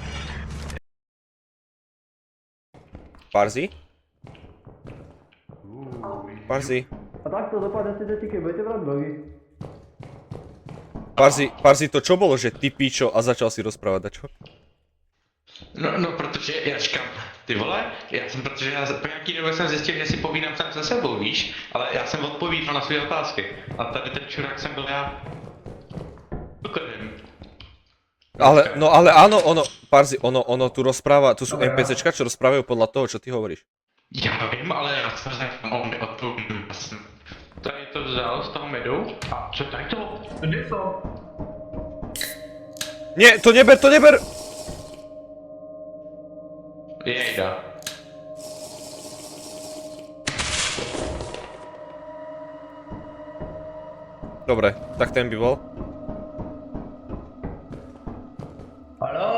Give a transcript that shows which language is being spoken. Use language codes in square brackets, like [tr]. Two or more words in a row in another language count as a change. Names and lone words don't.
[sk] Parzi? Parzi? A takto dopadnete do tiky, budete brať drogy. Parzi, to čo bolo, že ty píčo a začal si rozprávať dačo? [cs] No, protože já říkám, ty vole, protože já po nějaký době jsem zjistil, že si povídám sám se sebou, víš, ale já jsem odpovídal na své otázky. A tady ten čurák jsem byl já. [sk] Ale áno, Parzi, ono tu rozpráva, tu sú NPCčka, čo rozprávajú podľa toho, čo ty hovoríš. [cs] Já vím, ale já jsem řekl, on mi odpovím. Tady to vzal z toho medu a co tady to? Kde to? [sk] Nie, to neber! [cs] Jejda. [sk] Dobre, tak ten by bol. Haló!